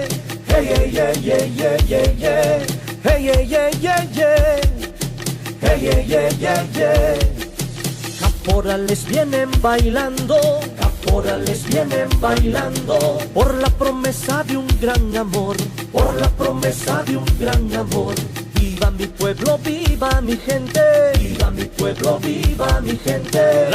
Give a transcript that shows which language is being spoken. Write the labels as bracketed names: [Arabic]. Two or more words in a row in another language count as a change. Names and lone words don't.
[English] Hey, yeah, yeah, yeah, yeah, yeah, yeah. Hey, yeah, yeah, yeah, yeah. Hey, yeah, yeah, yeah, yeah. [Spanish] Caporales vienen bailando, caporales vienen bailando por la promesa de un gran amor, por la promesa de un gran amor. Viva mi pueblo, viva mi gente, viva mi pueblo, viva mi gente.